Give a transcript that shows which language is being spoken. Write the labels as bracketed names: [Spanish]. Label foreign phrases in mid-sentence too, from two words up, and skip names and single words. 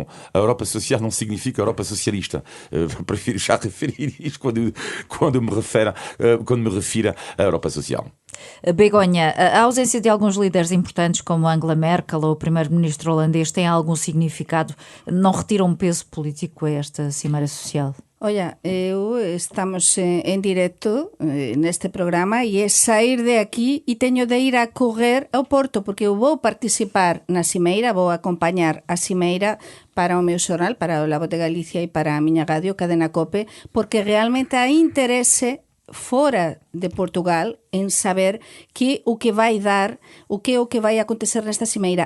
[Portuguese] A Europa Social não significa Europa Socialista. Prefiro já referir isto quando me refiro à Europa Social. Begonha, a ausência de alguns líderes importantes como Angela Merkel ou o primeiro-ministro holandês tem algum significado? Não retira um peso político a esta Cimeira Social? [Galician] Olha, estamos en directo neste programa e é sair de aquí e teño de ir a correr ao Porto porque eu vou participar na Cimeira, vou acompañar a Cimeira para o meu xornal, para o La Voz de Galicia e para a miña radio, Cadena COPE, porque realmente há interese fora de Portugal en saber o que vai dar, o que vai acontecer nesta cimeira.